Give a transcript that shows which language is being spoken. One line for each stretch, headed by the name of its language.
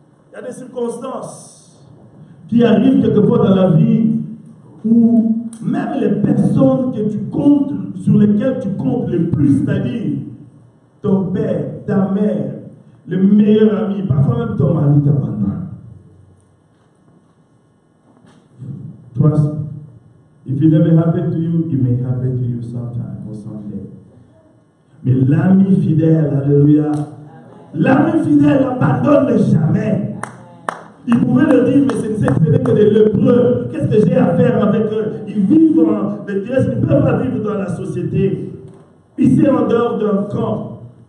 French: Il y a des circonstances qui arrivent quelquefois dans la vie où même les personnes que tu comptes, sur lesquelles tu comptes le plus, c'est-à-dire ton père, ta mère, le meilleur ami, parfois même ton mari t'abandonne.
English: Trust me. If it never happened to you, it may happen to you sometime or someday.
French: Mais l'ami fidèle, alléluia, l'ami fidèle n'abandonne jamais. Il pouvait le dire, mais ce n'est que des lépreux. Qu'est-ce que j'ai à faire avec eux? Ils vivent en détresse, ils ne peuvent pas vivre dans la société. Ils sont en dehors d'un camp.